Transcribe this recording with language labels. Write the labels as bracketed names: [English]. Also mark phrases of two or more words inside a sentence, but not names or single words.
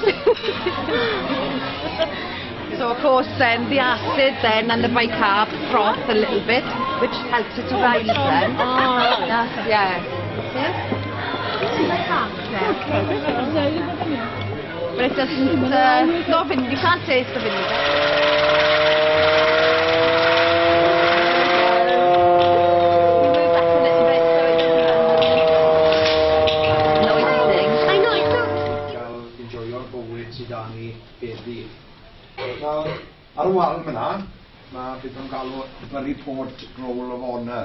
[English] So of course then the acid then and the bicarb froth a little bit, which helps it to rise then. Yeah. But it doesn't, not vinegar, you can't taste the vinegar. [Welsh] Wel, ar y wal yma, mae beth yn galw Burry Port Roll of Honour.